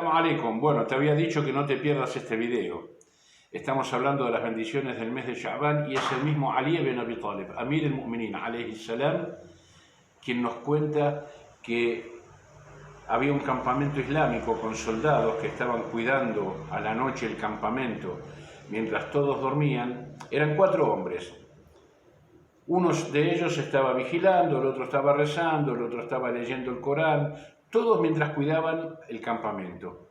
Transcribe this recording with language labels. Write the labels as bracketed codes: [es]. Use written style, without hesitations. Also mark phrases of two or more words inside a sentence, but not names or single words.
[ar] alaikum. [es] Bueno, te había dicho que no te pierdas este video. Estamos hablando de las bendiciones del mes de Sha'ban y es el mismo Ali ibn Abi Talib, Amir al-Mu'minin, [ar] عليه السلام, [es] quien nos cuenta que había un campamento islámico con soldados que estaban cuidando a la noche el campamento mientras todos dormían. Eran 4 hombres. Uno de ellos estaba vigilando, el otro estaba rezando, el otro estaba leyendo el Corán, todos mientras cuidaban el campamento.